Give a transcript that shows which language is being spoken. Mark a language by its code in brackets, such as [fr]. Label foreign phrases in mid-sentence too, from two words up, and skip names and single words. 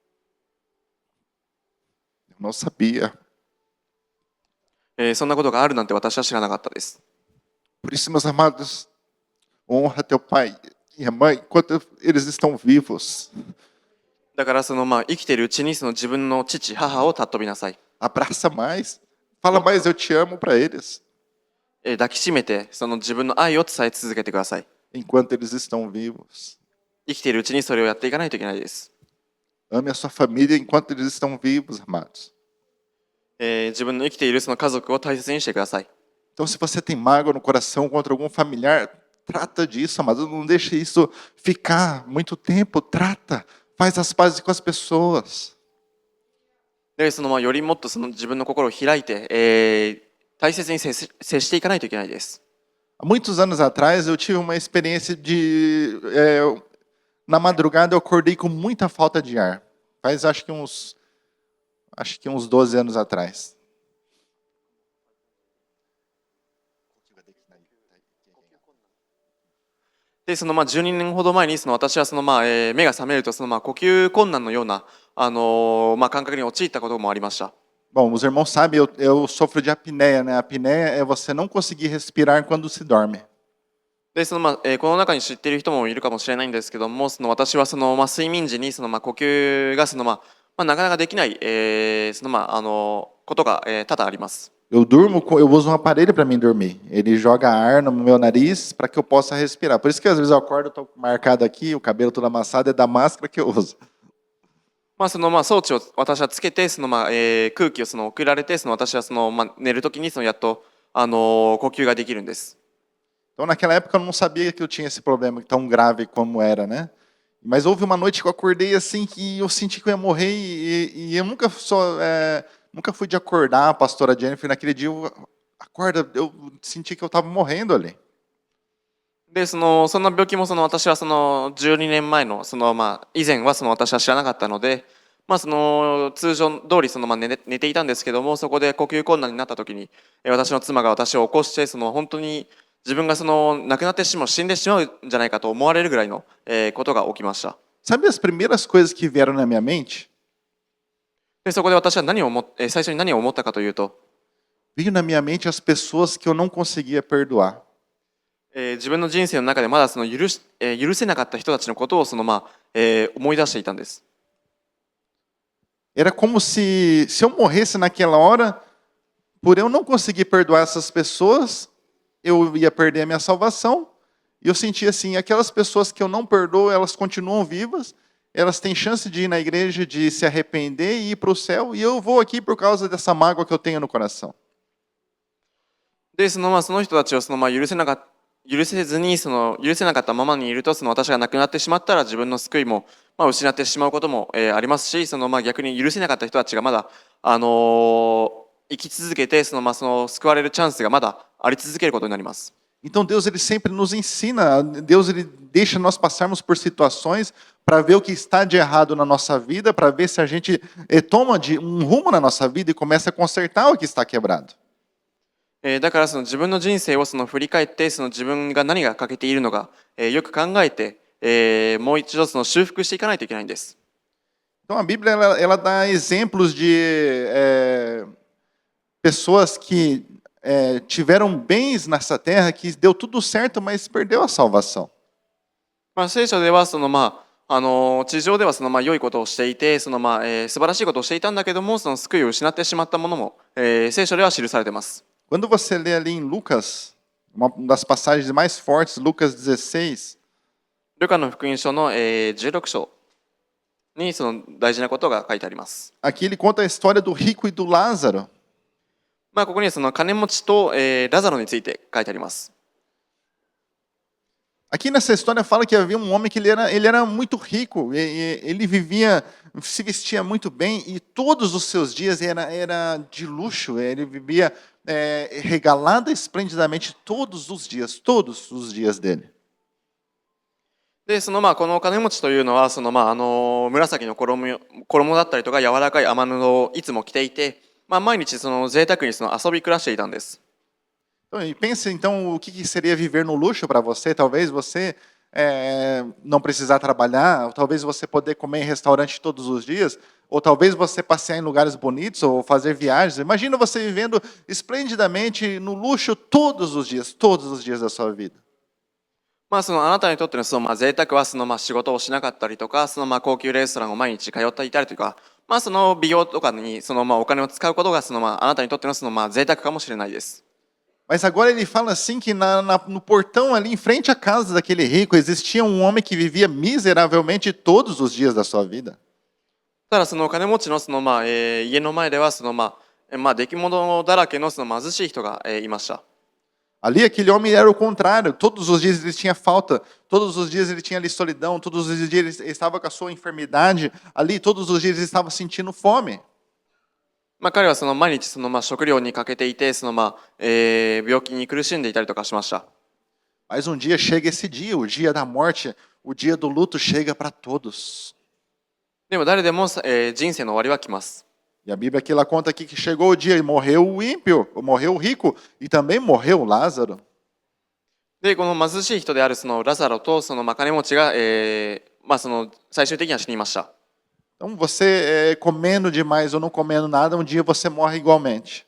[pt] Eu não sabia. [ja] そんなことがあるなんて私は知らなかったです。 [pt] Por isso, meus amados, honra teu pai e a mãe enquanto eles estão vivos. [ja] だから生きているうちに自分の父、母を尊びなさい。 [pt] Abraça mais. Fala mais, eu te amo para eles. [ja] 抱きしめて自分の愛を伝え続けてください。 [pt] Enquanto eles estão vivos. [ja] 生きているうちにそれをやっていかないといけないです。 [pt] Ame a sua família enquanto eles estão vivos, amados. [ja] 自分の生きている家族を大切にしてください。 [pt] Então, se você tem mágoa no coração contra algum familiar, trata disso, amados. Não deixe isso ficar muito tempo. Trata. Faz as pazes com as pessoas. [ja] でよりもっと自分の心を開いて、大切に接していかないといけないです。 [pt] Há muitos anos atrás, eu tive uma experiência de... na madrugada, eu acordei com muita falta de ar. Faz, acho que uns 12 anos atrás. [ja] で12年ほど前に私は目が覚めると呼吸困難のような感覚に陥ったこともありました。 [pt] Bom, os irmãos sabem, eu sofro de apneia, né? A apneia é você não conseguir respirar quando se dorme. [ja] でこの中に知っている人もいるかもしれないんですけども、私は睡眠時に呼吸がなかなかできない、ことが多々あります。 [pt] Eu uso um aparelho para mim dormir. Ele joga ar no meu nariz para que eu possa respirar. Por isso que às vezes eu acordo, eu tô marcado aqui, o cabelo todo amassado, é da máscara que eu uso. [ja] 装置を私はつけて空気を送られて私は寝るときにやっと呼吸ができるんです。 [pt] Então naquela época eu não sabia que eu tinha esse problema tão grave como era, né? Mas houve uma noite que eu acordei assim que eu senti que eu ia morrer e eu nunca fui de acordar a pastora Jennifer. Naquele dia eu senti que eu estava morrendo ali. [ja] でそんな病気も私は12年前の以前は私は知らなかったので、通常通り寝ていたんですけども、そこで呼吸困難になった時に私の妻が私を起こして本当に自分が亡くなって死んでしまうんじゃないかと思われるぐらいのことが起きました。 [pt] Sabe as primeiras coisas que vieram na minha mente? [ja] でそこで私は最初に何を思ったかというと、 [pt] Veio na minha mente as pessoas que eu não conseguia perdoar. [ja] 自分の人生の中でまだ許せなかった人たちのことを思い出していたんです。 [pt] Era como se eu morresse naquela hora, por eu não conseguir perdoar essas pessoas, eu ia perder a minha salvação. E eu sentia assim, aquelas pessoas que eu não perdoo, elas continuam vivas, elas têm chance de ir na igreja, de se arrepender e ir para o céu, e eu vou aqui por causa dessa mágoa que eu tenho no coração. [ja] でその人たちを許せずに許せなかったままにいると私が亡くなってしまったら自分の救いも失ってしまうこともありますし、逆に許せなかった人たちがまだ生き続けて救われるチャンスがまだあり続けることになります。 [pt] Então Deus ele sempre nos ensina, Deus ele deixa nós passarmos por situações para ver o que está de errado na nossa vida, para ver se a gente toma um rumo na nossa vida e começa a consertar o que está quebrado. [ja] だからその自分の人生をその振り返ってその自分が何が欠けているのか、よく考えて、もう一度その修復していかないといけないんです。 [pt] Então a Bíblia ela dá exemplos de pessoas que tiveram bens nessa terra, que deu tudo certo, mas perdeu a salvação. [ja] まあ、聖書ではその地上ではその良いことをしていてその素晴らしいことをしていたんだけどもその救いを失ってしまったものも、聖書では記されています。 [pt] Quando você lê ali em Lucas, uma das passagens mais fortes, Lucas 16, [ja] ルカの福音書の、16章にその大事なことが書いてあります。 [pt] aqui ele conta a história do rico e do Lázaro. [ja] まあ、ここにその金持ちと、ラザロについて書いてあります。 [pt] Aqui nessa história fala que havia um homem que ele era muito rico, ele vivia, se vestia muito bem e todos os seus dias era de luxo, ele vivia regalado esplendidamente todos os dias dele. [ja] でそのこの金持ちというのはその紫の衣だったりとか柔らかい雨布をいつも着ていて、毎日その贅沢にその遊び暮らしていたんです。 [pt] Então, e pense então o que seria viver no luxo para você. Talvez você não precisar trabalhar, ou talvez você poder comer em restaurante todos os dias, ou talvez você passear em lugares bonitos ou fazer viagens. Imagina você vivendo esplendidamente no luxo todos os dias da sua vida. [ja] そのあなたにとってのその贅沢はその仕事をしなかったりとか、その高級レストランを毎日通っていたりとか、その美容とかにそのお金を使うことがそのあなたにとってのその贅沢かもしれないです。 [pt] Mas agora ele fala assim que no portão ali em frente à casa daquele rico existia um homem que vivia miseravelmente todos os dias da sua vida. [ja] ただその金持ちのその家の前ではその出来物だらけのその貧しい人がいました。 [pt] Ali aquele homem era o contrário, todos os dias ele tinha falta, todos os dias ele tinha ali solidão, todos os dias ele estava com a sua enfermidade, ali todos os dias ele estava sentindo fome. [ja] 彼はその毎日その食料に欠けていてその病気に苦しんでいたりとかしました。 [pt] Mas um dia chega esse dia, o dia da morte, o dia do luto chega para todos. [ja] でも誰でも、人生の終わりは来ます。 [pt] E a Bíblia aqui ela conta aqui que chegou o dia e morreu o ímpio, morreu o rico e também morreu o Lázaro. [ja] でこの貧しい人であるそのラザロとその金持ちが、その最終的には死にました。 [pt] Então você comendo demais ou não comendo nada, um dia você morre igualmente.